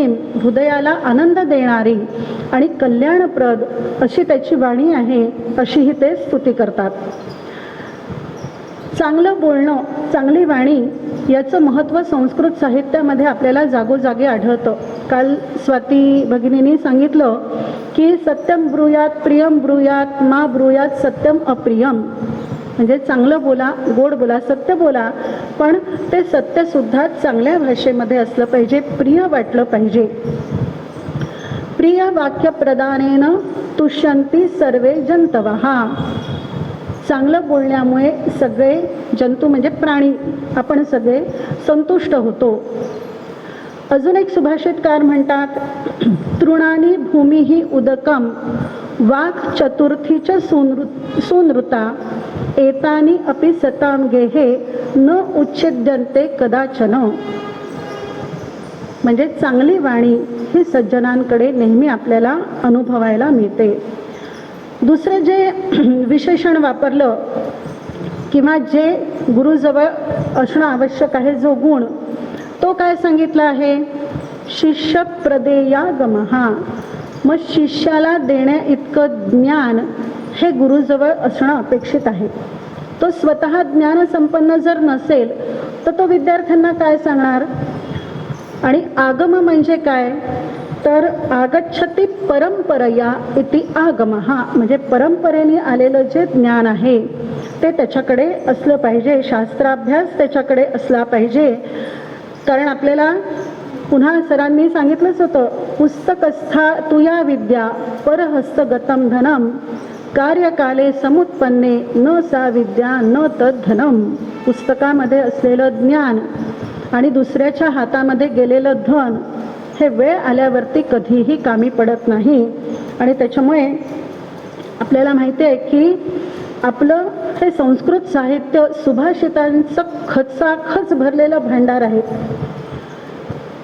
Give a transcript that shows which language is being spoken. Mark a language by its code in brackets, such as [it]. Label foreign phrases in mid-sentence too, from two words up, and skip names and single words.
[mr] हृदयाला आनंद देणारी आणि कल्याणप्रद अशी त्याची वाणी आहे, अशीही ते स्तुती करतात. चांगलं बोलणं, चांगली वाणी याचं महत्त्व संस्कृत साहित्यामध्ये आपल्याला जागोजागी आढळतं. काल स्वाती भगिनींनी सांगितलं की [sa] सत्यम ब्रूयात प्रियम ब्रूयात मा ब्रूयात सत्यम अप्रियम. [mr] म्हणजे चांगलं बोला, गोड बोला, सत्य बोला, पण ते सत्यसुद्धा चांगल्या भाषेमध्ये असलं पाहिजे, प्रिय वाटलं पाहिजे. [sa] प्रिय वाक्य प्रदानेन तुष्यंती सर्वे जंतवः. [mr] चांगलं बोलण्यामुळे सगळे जंतू म्हणजे प्राणी आपण सगळे संतुष्ट होतो. अजून एक सुभाषितकार म्हणतात, [sa] तृणानी भूमिही उदकम वाक् चतुर्थीच सुनृता एतानी अपि सताम गेहे न उच्छिद्यन्ते कदाचन. [mr] म्हणजे चांगली वाणी ही सज्जनांकडे नेहमी आपल्याला अनुभवायला मिळते. दुसरं जे विशेषण वापरलं किंवा जे गुरुजवळ असणं आवश्यक आहे, जो गुण, तो काय सांगितला आहे? [sa] शिष्य प्रदेयागमहा. [mr] मग शिष्याला देण्या इतकं ज्ञान हे गुरुजवळ असणं अपेक्षित आहे. तो स्वतः ज्ञानसंपन्न जर नसेल तर तो विद्यार्थ्यांना काय सांगणार? आणि आगम म्हणजे काय तर [sa] आगच्छति परंपरया इति आगमः. [mr] म्हणजे परंपरेने आलेलं जे ज्ञान आहे ते त्याच्याकडे असलं पाहिजे, शास्त्राभ्यास त्याच्याकडे असला पाहिजे. कारण आपल्याला पुन्हा सरांनी सांगितलंच होतं, [sa] पुस्तकस्था तुया विद्या परहस्तगतम धनम कार्यकाले समुत्पन्ने न सा विद्या न तद्धनम. [mr] पुस्तकामध्ये असलेलं ज्ञान आणि दुसऱ्याच्या हातामध्ये गेलेलं धन हे वेळ आल्यावरती कधीही कामी पडत नाही. आणि त्याच्यामुळे आपल्याला माहिती आहे की आपलं हे संस्कृत साहित्य सुभाषितांचं खचाखच भरलेलं भांडार आहे.